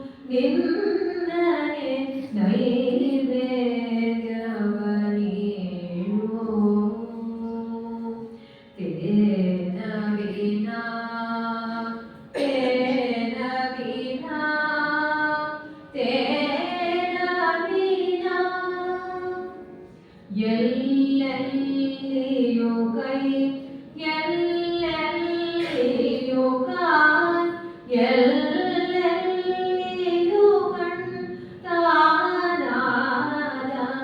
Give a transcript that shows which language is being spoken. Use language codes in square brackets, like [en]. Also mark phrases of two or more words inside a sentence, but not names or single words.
[kn] ನಿನ್ನನೆ ನೈವೇದ್ಯವನೀಡು [sa] ತೇನ ವಿನಾ ತೇನ ವಿನಾ ತೇನ ವಿನಾ [kn] ಎಲ್ಲೆಲ್ಲಿಯೂ ಕೈ ಎಲ್ಲೆಲ್ಲಿಯೂ ಕಾಲ್ ಎಲ್ಲೆಲ್ಲಿಯೂ ಕಣ್ ತಾನಾದ